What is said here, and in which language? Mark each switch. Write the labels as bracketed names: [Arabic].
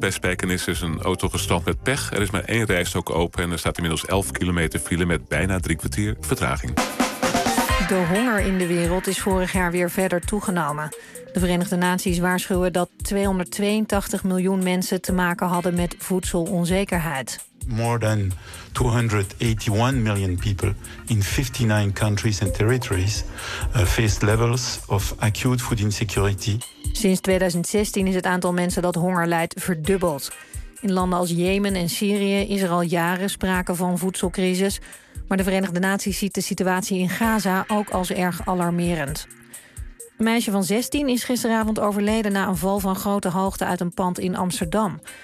[Dutch] Bij Spijkenisse is een auto gestrand met pech. Er is maar één rijstrook open en er staat inmiddels 11 kilometer file... met bijna 3 kwartier vertraging. De honger in de wereld is vorig jaar weer verder toegenomen. De Verenigde Naties waarschuwen dat 282 miljoen mensen... te maken hadden met voedselonzekerheid. [English] More than 281 million people in 59 countries and territories faced levels of acute food insecurity. [Dutch] Sinds 2016 is het aantal mensen dat honger lijdt verdubbeld. In landen als Jemen en Syrië is er al jaren sprake van voedselcrisis. Maar de Verenigde Naties ziet de situatie in Gaza ook als erg alarmerend. Een meisje van 16 is gisteravond overleden na een val van grote hoogte uit een pand in Amsterdam.